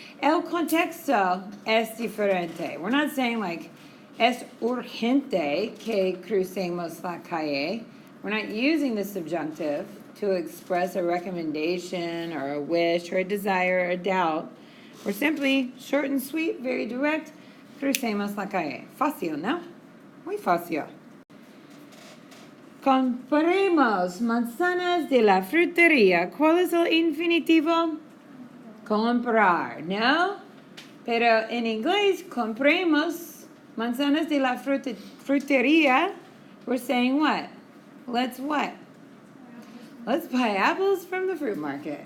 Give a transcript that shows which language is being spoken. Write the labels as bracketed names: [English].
[Spanish] El contexto es diferente. [English] We're not saying like, [Spanish] es urgente que crucemos la calle. [English] We're not using the subjunctive to express a recommendation or a wish or a desire or a doubt. We're simply short and sweet, very direct. [Spanish] Crucemos la calle. Fácil, ¿no? Muy fácil. Compremos manzanas de la frutería. ¿Cuál es el infinitivo? Comprar, ¿no? Pero en inglés, compremos manzanas de la frutería. [English] We're saying what? Let's what? Let's buy apples from the fruit market.